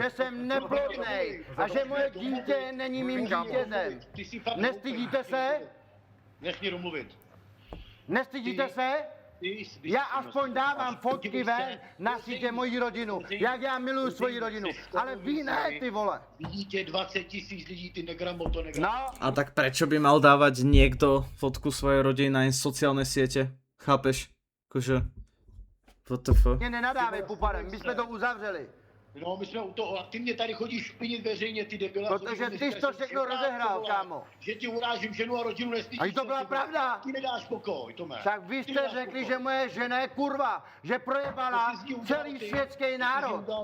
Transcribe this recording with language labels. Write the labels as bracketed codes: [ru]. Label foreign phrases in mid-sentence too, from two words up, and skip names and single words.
[cs] že jsem neplodnej a že moje dítě není mým dítětem. Ty jsi fakt Nestydíte se? Nech mě domluvit. Nestydíte se? Já aspoň dávám fotky ven na sítě mojí rodinu, jak já miluju svoji rodinu, ale vy ne, ty vole. Vidíte 20 000 lidí, ty negramoto, No, [sk] A tak prečo by mal dávať niekto fotku svojej rodiny na sociálne siete? Chápeš? Akože... WTF? [cs] mě nenadávej, Puparem, my jsme to uzavřeli. No, my jsme u toho, a ty mě tady chodíš špinit veřejně, ty debila. Protože ty jsi to všechno rozehrál, kámo. Že ti urážím ženu a rodinu, nestydíš. A to byla pravda. Ty nedáš pokoj, Tome. Tak vy jste řekli, že moje žena je kurva, že projebala celý světský národ.